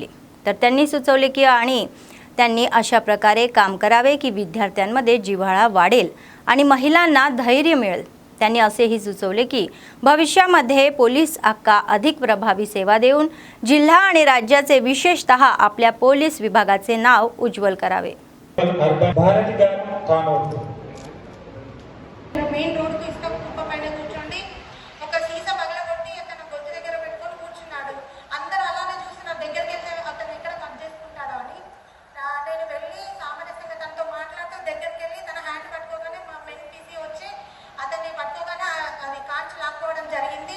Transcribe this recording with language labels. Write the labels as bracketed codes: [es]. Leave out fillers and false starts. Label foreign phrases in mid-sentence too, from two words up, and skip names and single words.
[mr] तर त्यांनी सुचवले की त्यांनी अशा प्रकारे काम करावे की विद्यार्थ्यांमध्ये जिव्हाळा वाढेल आणि महिलांना धैर्य मिळेल. त्यांनी असेही सुचवले की भविष्यामध्ये पोलीस आक्का अधिक प्रभावी सेवा देऊन जिल्हा आणि राज्याचे विशेषतः आपल्या पोलीस विभागाचे नाव उज्ज्वल करावे. [en] main roadki [te] ఇసుక కుప్ప పైన కూర్చోండి ఒక సీసా పగలగొట్టి అతను గొంతు దగ్గర పెట్టుకొని కూర్చున్నాడు. అందరూ అలానే చూస్తున్నారు, దగ్గరికి వెళ్తే అతను ఎక్కడ కట్ చేసుకుంటాడో అని. నేను వెళ్ళి సామరస్యంగా తనతో మాట్లాడుతూ దగ్గరికి వెళ్ళి తన హ్యాండ్ పట్టుకోగానే మా [en] main PC [te] వచ్చి అతన్ని పట్టుకోగానే అది కాంచి లాక్కోవడం జరిగింది.